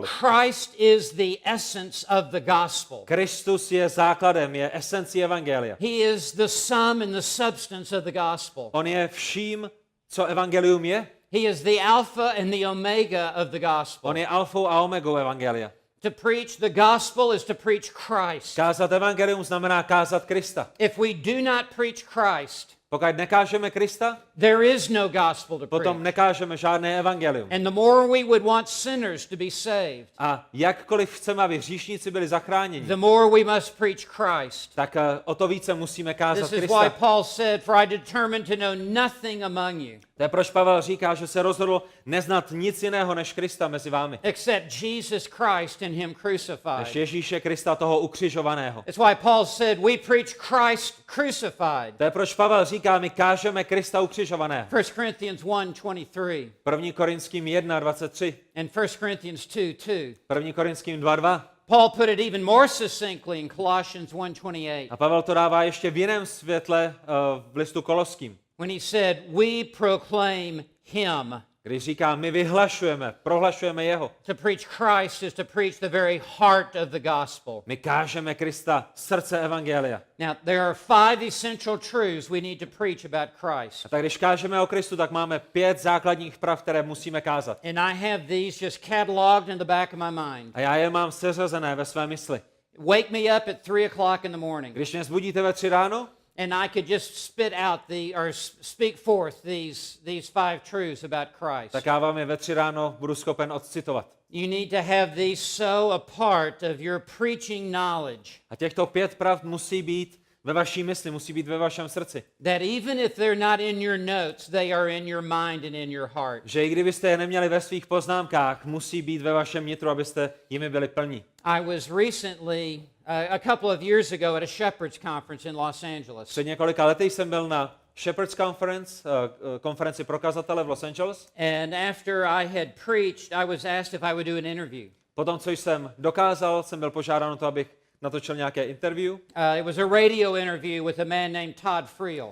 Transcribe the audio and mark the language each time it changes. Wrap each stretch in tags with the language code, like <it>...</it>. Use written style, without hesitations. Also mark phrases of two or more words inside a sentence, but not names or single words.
<en>Christ is the essence of the gospel.</en> <cs>Kristus je základem, je esencí evangelia.</cs> <en>He is the sum and the substance of the gospel.</en> <cs>On je vším, co evangelium je.</cs> <en>He is the alpha and the omega of the gospel.</en> <cs>On je alfou a omegou evangelia.</cs> <en>To preach the gospel is to preach Christ.</en> <cs>Kázat evangelium znamená kázat Krista.</cs> <en>If we do not preach Christ,</en> <cs>Pokud nekážeme Krista,</cs> <en>there is no gospel to</en> <cs>potom</cs> <en>preach.</en> <cs>nekážeme žádné evangelium.</cs> <en>And the more we would want sinners to be saved,</en> <cs>A jakkoliv chceme, aby hříšníci byli zachráněni,</cs> <en>the more we must preach Christ.</en> <cs>tak o to více musíme kázat</cs> <en>This is why</en> <cs>Krista.</cs> <en>Paul said, "For I determined to know nothing among you</en> <cs>To je proč Pavel říká, že se rozhodl neznat nic jiného než Krista mezi vámi.</cs> <en>except Jesus Christ and him</en> <cs>Než</cs> <en>crucified."</en> <cs>Ježíše Krista, toho ukřižovaného.</cs> <en>That's why Paul said, "We preach Christ crucified."</en> <cs>To je proč Pavel říká, my kážeme Krista ukřižovaného.</cs> <en>1 Corinthians 1:23</en> <cs>1. Korinským 1:23,</cs> <en>and 1 Corinthians 2:2.</en> <cs>1. Korinským 2:2.</cs> <en>Paul put it even more succinctly in Colossians 1:28.</en> <cs>A Pavel to dává ještě v jiném světle v listu Koloským,</cs> <en>When he said, we proclaim him.</en> <cs>když říká, my vyhlašujeme, prohlašujeme jeho.</cs> <en>To preach Christ is to preach the very heart of the gospel.</en> <cs>My kážeme Krista, srdce evangelia.</cs> <en>Now, there are 5 essential truths we need to preach about Christ.</en> <cs>A tak když kážeme o Kristu, tak máme 5 základních prav, které musíme kázat.</cs> <en>And I have these just cataloged in the back of my mind.</en> <cs>A já je mám seřazené ve své mysli.</cs> <en>Wake me up at 3 o'clock in the morning.</en> <cs>Když mě zbudíte ve 3 ráno,</cs> <en>And I could just spit out speak forth these 5 truths about Christ.</en> <cs>tak já vám je ve 3 ráno budu schopen odcitovat.</cs> <en>You need to have these so a part of your preaching knowledge</en> <cs>A těchto 5 pravd musí být ve vaší mysli, musí být ve vašem srdci.</cs> <en>that even if they're not in your notes, they are in your mind and in your heart.</en> <cs>Že i kdybyste je neměli ve svých poznámkách, musí být ve vašem nitru, abyste jimi byli plní.</cs> <en>I was recently, a couple of years ago, at a Shepherd's Conference in Los Angeles.</en> <cs>Před několika lety jsem byl na Shepherd's Conference, konferenci pro kazatele v Los Angeles.</cs> <en>And after I had preached, I was asked if I would do an interview.</en> <cs>Potom, co jsem dokázal, jsem byl požádán o to, abych natočil nějaké interview.</cs> <en>It was a radio interview with a man named Todd Friel</en>